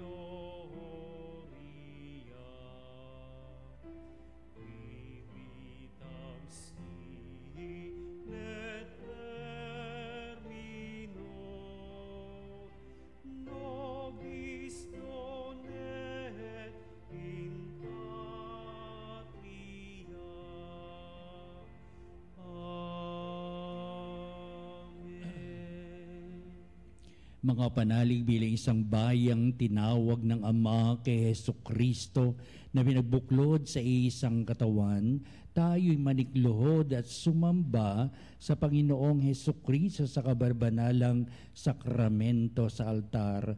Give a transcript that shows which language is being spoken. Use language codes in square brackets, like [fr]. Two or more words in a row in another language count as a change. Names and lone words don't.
[la] gloria vivitam sine termino nobis donet in patria. Amen. [tl] Mga panalig bilang isang bayang tinawag ng Ama kay Hesukristo na binagbuklod sa isang katawan, tayo'y manikluhod at sumamba sa Panginoong Hesukristo sa kabarbanalang sakramento sa altar.